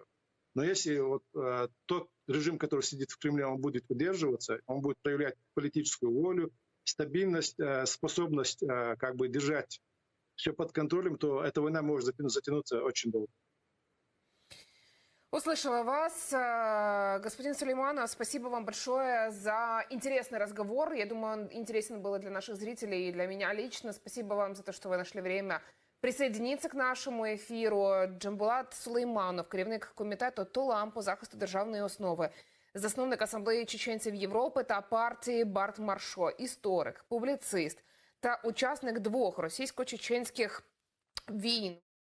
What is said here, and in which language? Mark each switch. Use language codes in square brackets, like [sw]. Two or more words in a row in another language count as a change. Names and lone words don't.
[ru] Но если вот тот режим, который сидит в Кремле, он будет удерживаться, он будет проявлять политическую волю, стабильность, способность как бы держать все под контролем, то эта война может затянуться очень долго. Услышала вас. Господин Сулейманов, спасибо вам большое за интересный разговор. Я думаю, он интересен был и для наших зрителей, и для меня лично. Спасибо вам за то, что вы нашли время присоединиться к [uk] нашому ефіру. Джамбулат Сулейманов, керівник комітету ТУЛАМ по захисту державної основи, засновник Асамблеї чеченців Європи та партії Барт Маршо, історик, публіцист та учасник 2 російсько-чеченських війн.